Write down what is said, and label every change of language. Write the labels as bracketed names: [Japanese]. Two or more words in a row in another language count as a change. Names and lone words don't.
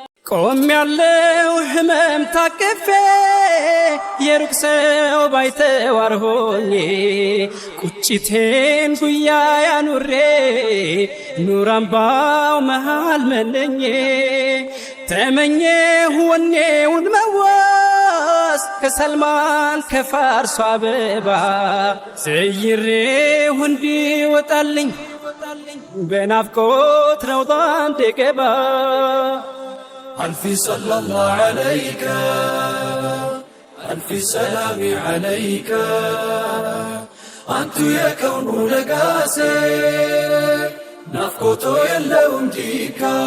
[Amharic] ቆሜያለሁ ህመም ታቅፌ የሩቅ ሰው ባይተዋር ሆኜ ቁጭቴን ጉያ ያኑሬ ኑር አምባው መሃል መነኜ ተመኘሁ ወኔውን መዋስ ከሰልማን ከፋርሱ አበባ ዘይሬሁ እንዲወጣልኝ በናፍቆት ረውጣ እንድገባ። [Arabic] ألف صلى الله عليك، ألف سلام عليك، [Amharic] አንቱ የከውኑ ነጋሴ ናፍቆቶ የለውም ዲካ።